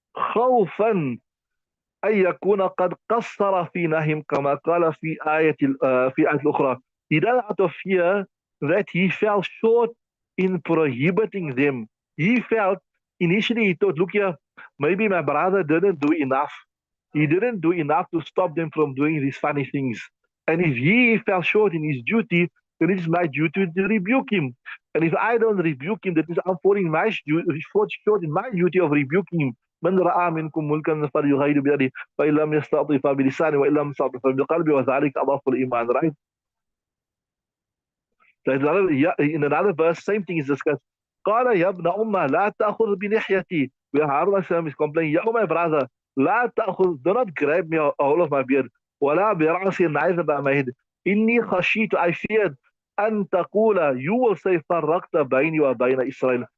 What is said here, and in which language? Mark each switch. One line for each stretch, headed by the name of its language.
Arabic: خوفا أن يكون قد قصر في نهيهم كما قال في آية الأخرى.
English: He done out of fear that he fell short in prohibiting them. He felt initially he thought, look here, maybe my brother didn't do enough. He didn't do enough to stop them from doing these funny things. And if he fell short in his duty, then it is my duty to rebuke him. And if I don't rebuke him, that means I'm falling short in my duty of rebuking him.
Arabic: من رأى منكم ملكا فليغير بيده فإن لم يستطع فبلسانه وإن لم يستطع فبقلبه وذلك أضعف الإيمان, right?
English: In another verse, same thing is discussed.
Arabic: قال يا ابن أمة لا تأخذ بلحيتي.
English: Where Harun is complaining, Ya, my brother,
Arabic: لا تأخذ,
English: do not grab me all of my beard.
Arabic: ولا برأسي,
English: neither by my head.
Arabic: إني خشيت,
English: I feared,
Arabic: أن تقول,
English: you will say
Arabic: فرقت بيني وبين إسرائيل.